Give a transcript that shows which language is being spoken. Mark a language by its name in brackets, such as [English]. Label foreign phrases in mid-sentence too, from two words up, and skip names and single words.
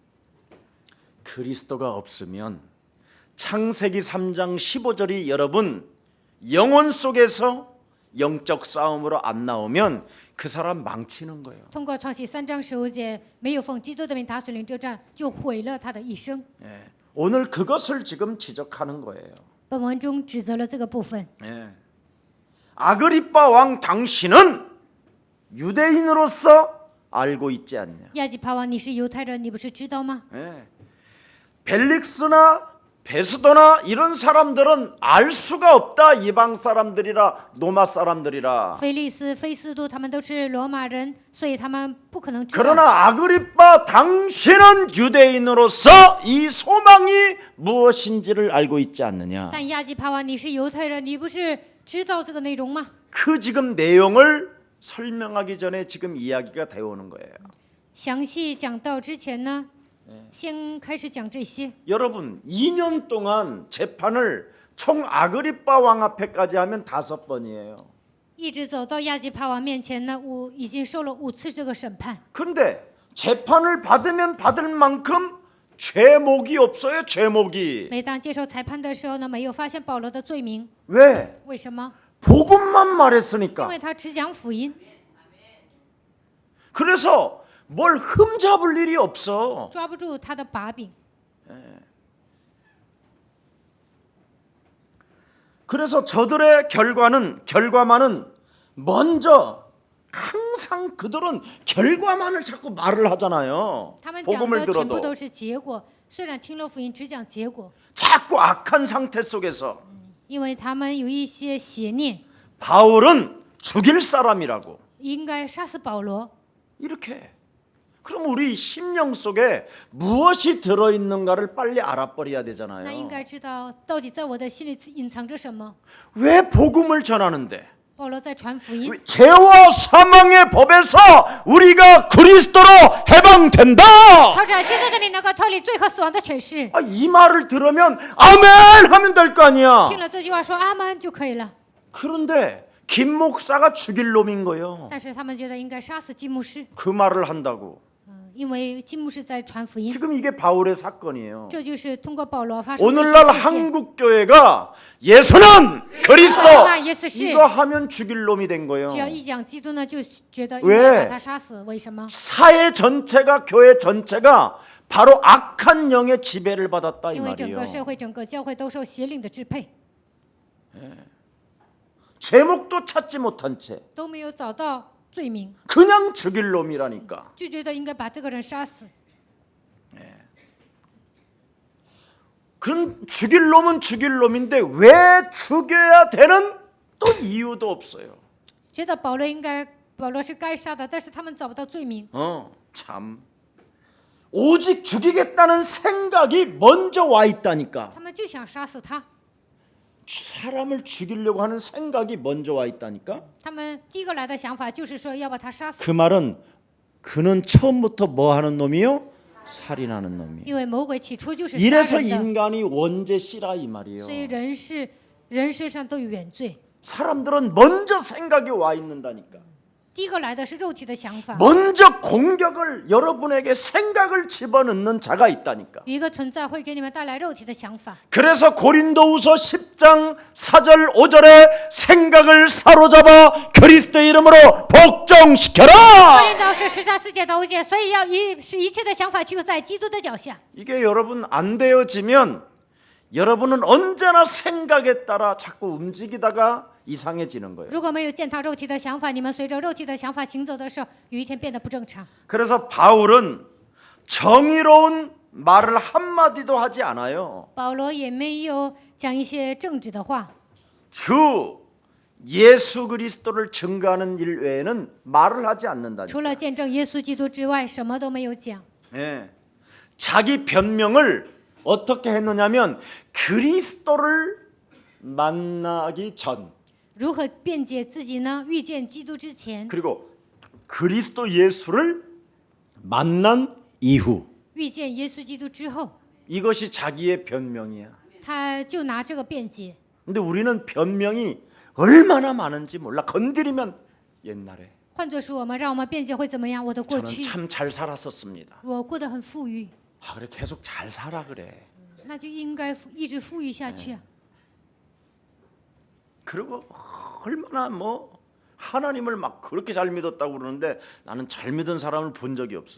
[Korean] 그리스도가 없으면 창세기 3장 15절이 여러분 영혼 속에서 영적 싸움으로 안 나오면 그 사람 망치는 거예요. [Chinese] 通过创世3章15节，没有奉基督的名打水灵这战，就毁了他的一生。 [Korean] 예. 오늘 그것을 지금 지적하는 거예요. [Chinese] 本文中指责了这个部分。 [Korean] 예. 아그리빠 왕 당신은 유대인으로서 알고 있지 않냐? [Chinese] 亚基帕王，你是犹太人，你不是知道吗？ [Korean] 예. 벨릭스나 베스도나 이런 사람들은 알 수가 없다. 이방 사람들이라 노마 사람들이라. [Chinese] 菲利斯、菲斯都他们都是罗马人，所以他们不可能知道。 [Korean] 그러나 아그리빠 당신은 유대인으로서 이 소망이 무엇인지를 알고 있지 않느냐? [Chinese] 但亚基帕王，你是犹太人，你不是知道这个内容吗？ [Korean] 그 지금 내용을 설명하기 전에 지금 이야기가 되어 오는 거예요. [Chinese] 详细讲到之前呢，先开始讲这些。 [Korean] 여러분 2년 동안 재판을 총 아그리빠 왕 앞에까지 하면 5번이에요. [Chinese] 一直走到亚基帕王面前呢，已经受了5次这个审判。 [Korean] 그런데 재판을 받으면 받을 만큼 죄목이 없어요. 죄목이. [Chinese] 每当接受裁判的时候呢，没有发现保罗的罪名， [Korean] 왜? [Chinese] 为什么？ [Korean] 복음만 [Chinese] 因 [Korean] 말했으니까. [Chinese] 为他只讲福音， [Korean] 그래서 뭘 흠잡을 일이 없어. [Chinese] 抓不住他的把柄。 [Korean] 그래서 저들의 결과만은 먼저 항상 그들은 결과만을 자꾸 말을 하잖아요. [Chinese] 他们讲 [Korean] 복음을 [Chinese] 的全部 [Korean] 들어도 [Chinese] 都是结果，虽然听了福音只讲结果， [Korean] 자꾸 악한 상태 속에서 [Chinese] 因为他们有一些邪念， [Korean] 바울은 죽일 사람이라고 [Chinese] 应该杀死保罗。 [Korean] 이렇게. 그럼 우리 심령 속에 무엇이 들어있는가를 빨리 알아버려야 [Chinese] 那应 [Korean] 되잖아요. [Chinese] 该知道到底在我的心里隐藏着什么。 [Korean] 왜 복음을 전하는데 [Chinese] 保罗在传福音， [Korean] 죄와 사망의 법에서 우리가 그리스도로 해방된다. [Chinese] 靠着基督的名能够脱离罪和死亡的权势。 [Korean] 이 말을 들으면 아멘 하면 될 거 아니야. [Chinese] 听了这句话说阿门就可以了。 [Korean] 그런데 김 목사가 죽일 놈인 거예요. [Chinese] 但是他们觉得应该杀死金牧师， [Korean] 그 말을 한다고. [Chinese] 因为金牧师在传福音， [Korean] 지금 이게 바울의 사건이에요. [Chinese] 这就是通过保罗发生的一 [Korean] 오늘날 [Chinese] 些事件。 [Korean] 한국 교회가 예수는 그리스도 [Chinese] 那耶稣是， [Korean] 이거 하면 죽일 놈이 된 거예요. [Chinese] 只要一讲基督呢，就觉得应 [Korean] 왜 [Chinese] 该把他杀死。为什么？ [Korean] 사회 전체가 교회 전체가 바로 악한 영의 지배를 받았다 이 [Chinese] 因为整 [Korean] 말이에요. [Chinese] 个社会、整个教会都受邪灵的支配， [Korean] 제목도 찾지 못한 채 [Chinese] 都没有找到罪名， [Korean] 그냥 죽일 놈이라니까. [Chinese] 就觉得应该把这个人杀死。 [Korean] 그럼 죽일 놈은 죽일 놈인데 왜 죽여야 되는 또 이유도 없어요. [Chinese] 觉得保罗是该杀的，但是他们找不到罪名， [Korean] 참. 오직 죽이겠다는 생각이 먼저 와 있다니까. [Chinese] 他们就想杀死他。 [Korean] 사람을 죽이려고 하는 생각이 먼저 와 있다니까. [Chinese] 他们第一个来的想法就是说要把他杀死， [Korean] 그 말은 그는 처음부터 뭐 하는 놈이요? 살인하는 놈이에요. [Chinese] 因为魔鬼起初就是杀 [Korean] 이래서 [Chinese] 人的， [Korean] 인간이 원죄 씨라 이 말이에요. [Chinese] 所以人身上都有原罪。 [Korean] 사람들은 먼저 생각이 와 있는다니까. [Chinese] 第一个来的是肉体的想法， [Korean] 먼저 공격을 여러분에게 생각을 집어넣는 자가 있다니까. [Chinese] 有一个存在会给你们带来肉体的想法。 [Korean] 그래서 고린도후서 10장 4절 5절에 생각을 사로잡아 그리스도의 이름으로 복종시켜라. [Chinese] 关键到是10章4节到5节，所以要使一切的想法就在基督的脚下。 [Korean] 이게 여러분 안 되어지면 여러분은 언제나 생각에 따라 자꾸 움직이다가 이상해지는 거예요. [Chinese] 如果没有践踏肉体的想法，你们随着肉体的想法行走的时候，有一天变得不正常。 [Korean] 그래서 바울은 정의로운 말을 한마디도 하지 않아요. [Chinese] 保罗也没有讲一些正直的话， [Korean] 주 예수 그리스도를 증거하는 일 외에는 말을 하지 않는다니까. [Chinese] 除了见证耶稣基督之外，什么都没有讲。 [Korean] 예. 자기 변명을 어떻게 했느냐면 그리스도를 만나기 전 [Chinese] 如何辩解自己呢？遇见基督之前， [Korean] 그리고 그리스도 예수를 만난 이후 [Chinese] 遇见耶稣基督之后， [Korean] 이것이 자기의 변명이야. [Chinese] 他就拿这个辩解。 [Korean] 근데 우리는 변명이 얼마나 많은지 몰라. 건드리면 옛날에 [Chinese] 换作是我们，让我们辩解会怎么样？我的过 [Korean] 저는 [Chinese] 去， [Korean] 참 잘 살았었습니다. [Chinese] 我过得很富裕， [Korean] 아 그래 계속 잘 살아 그래. [Chinese] 那就应该一直富裕下去啊。 [Korean] 그리고 얼마나 뭐 하나님을 막 그렇게 잘 믿었다고 그러는데 나는 잘 믿은 사람을 본 적이 없어.